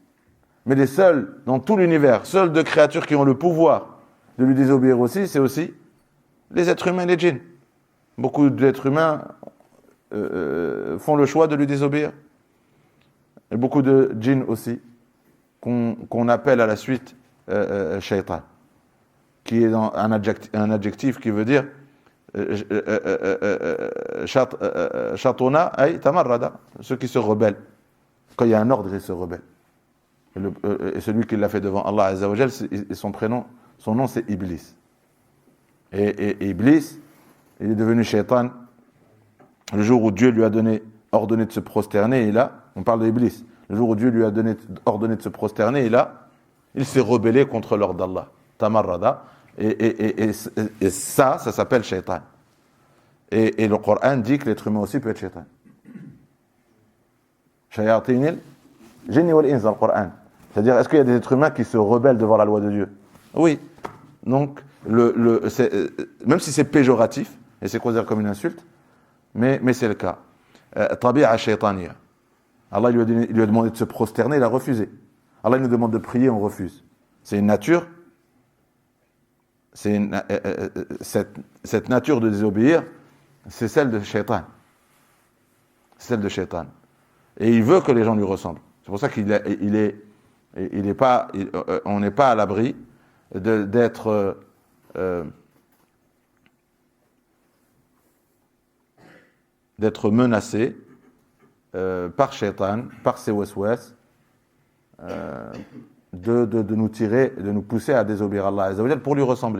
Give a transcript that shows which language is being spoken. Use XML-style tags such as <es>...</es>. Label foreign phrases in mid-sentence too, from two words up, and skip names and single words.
<fr>Mais les seuls, dans tout l'univers, seuls de créatures qui ont le pouvoir de lui désobéir aussi, c'est aussi les êtres humains et les djinns. Beaucoup d'êtres humains font le choix de lui désobéir. Et beaucoup de djinns aussi, qu'on appelle à la suite shaitan, qui est dans un adjectif qui veut dire</fr> <ar>شطن أي تمرد,</ar> <fr>ceux qui se rebellent. Quand il y a un ordre, ils se rebellent. Et celui qui l'a fait devant</fr> <ar>الله عز وجل,</ar> <fr>son nom c'est Iblis. Et Iblis, il est devenu shaitan le jour où Dieu lui a ordonné de se prosterner, et là, on parle d'Iblis. Le jour où Dieu lui a ordonné de se prosterner, et là, il s'est rebellé contre l'ordre d'Allah. Tamarrada. Et ça s'appelle shaitan. Et le Coran dit que l'être humain aussi peut être shaitan.</fr> <ar>شياطين الجن والإنس, dans le Coran.</ar> <fr>C'est-à-dire, est-ce qu'il y a des êtres humains qui se rebellent devant la loi de Dieu? Oui. Donc, même si c'est péjoratif, et c'est considéré comme une insulte, mais c'est le cas.</fr> <ar>طبيعة شيطانية.</ar> <fr>Allah il lui a demandé de se prosterner, il a refusé. Allah il nous demande de prier, on refuse. C'est une nature. Cette nature de désobéir, c'est celle de shaytan. C'est celle de shaytan. Et il veut que les gens lui ressemblent. C'est pour ça on n'est pas à l'abri d'être menacé par shaitan, par ses waswas, de nous tirer, de nous pousser à désobéir à</fr> <ar>الله عز وجل</ar> <fr>pour lui ressembler.</fr>